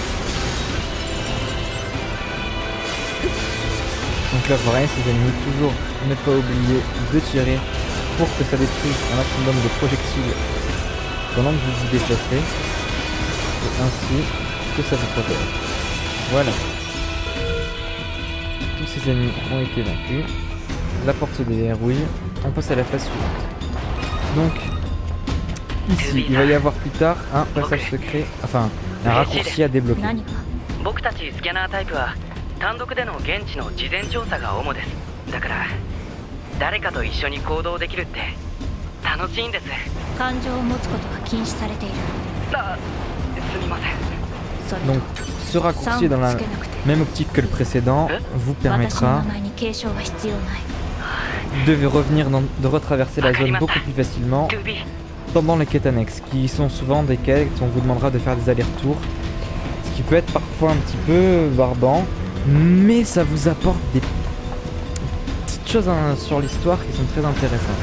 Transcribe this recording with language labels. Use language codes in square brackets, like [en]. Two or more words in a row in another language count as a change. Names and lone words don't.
[fr] Donc là pareil, ces ennemis, toujours ne pas oublier de tirer pour que ça détruise un maximum de projectiles pendant que vous vous déplacerez, et ainsi que ça vous protège. Voilà. Tous ces ennemis ont été vaincus. La porte se déverrouille. On passe à la phase suivante. Donc, ici, il va y avoir plus tard un passage secret, enfin, un raccourci à débloquer. [ja] 何か僕たちスキャナータイプは単独での現地の事前調査が主です。だから誰かと一緒に行動できるって楽しいんです。感情を持つことは禁止されている。あ、すみません。それと [fr] Donc, ce raccourci est dans la même optique que le précédent vous [ja] 私の名 [fr] permettra [ja] 前に継承は必要ない。 [fr] de revenir de retraverser la zone beaucoup plus facilement 2B pendant les quêtes annexes, qui sont souvent des quêtes où on vous demandera de faire des allers-retours, ce qui peut être parfois un petit peu barbant, mais ça vous apporte des petites choses sur l'histoire qui sont très intéressantes.